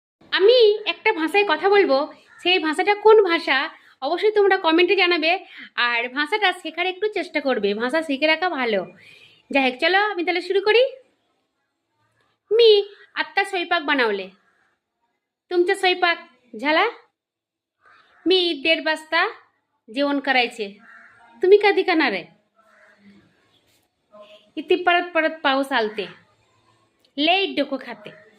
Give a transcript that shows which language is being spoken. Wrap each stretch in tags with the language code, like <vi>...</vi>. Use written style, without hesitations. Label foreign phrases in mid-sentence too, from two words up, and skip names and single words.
<bn>আমি একটা ভাষায় কথা বলবো, সেই ভাষাটা কোন ভাষা অবশ্যই তোমরা কমেন্টে জানাবে। আর ভাষাটা শেখার একটু চেষ্টা করবে, ভাষা শিখে রাখা ভালো। যাই হোক, चलो আমি তাহলে শুরু करी।</bn> <mr>मी आत्ता स्वयंपाक बनवले, तुमचा स्वयंपाक झाला? मी 1:30 वाजता जेवण करायचे, तुम्ही कधी करणार आहे? इथे परत परत पाऊस आलते, लई डोकं खाते.</mr>